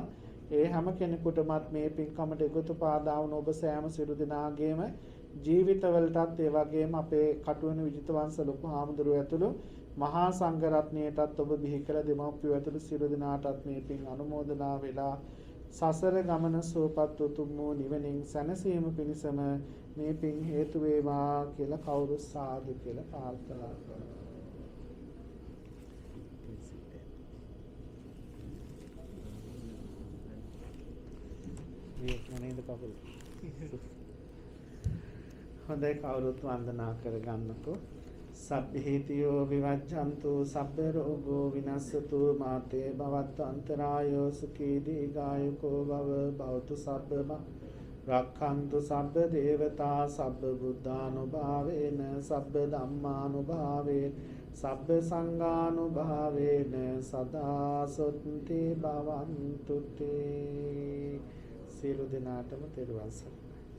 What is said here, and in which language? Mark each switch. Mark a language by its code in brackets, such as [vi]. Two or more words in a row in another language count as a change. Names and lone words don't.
[si] ඒ හැම කෙනෙකුටමත් මේ පින්කමට එකතු පාදා වුණ ඔබ සෑම සියලු දෙනාගේම ජීවිතවලටත් ඒ වගේම අපේ කටුවන විජිතවංශ ලොකු හාමුදුරුවෝ ඇතුළු මහා සංඝ රත්නයටත් ඔබ බිහි කළ දෙමව්පියෝ ඇතුළු සියලු දෙනාටත් මේ පින් අනුමෝදනා වෙලා සසර ගමන සුවපත් උතුම් වූ නිවනින් සැනසීම පිණිසම මේ පින් හේතු වේවා කියලා කවුරු සාදු කියලා ප්‍රාර්ථනා කරනවා. හොඳයි කවුරුත් වන්දනා කරගන්නකෝ. [pi] සබ්බේතියෝ විවජ්ජන්තු සබ්බ රෝගෝ විනස්සතු මාතේ භවත්තු අන්තරායෝ සුඛී දීඝායුකෝ භව භවතු සබ්බම රක්ඛන්තු සබ්බ දේවතා සබ්බ බුද්ධානුභාවේන සබ්බ ධම්මානුභාවේන සබ්බ සංඝානුභාවේන සදා සොත්ති භවන්තු තේ. [si] සියලු දෙනාටම තෙරුවන් සරණයි.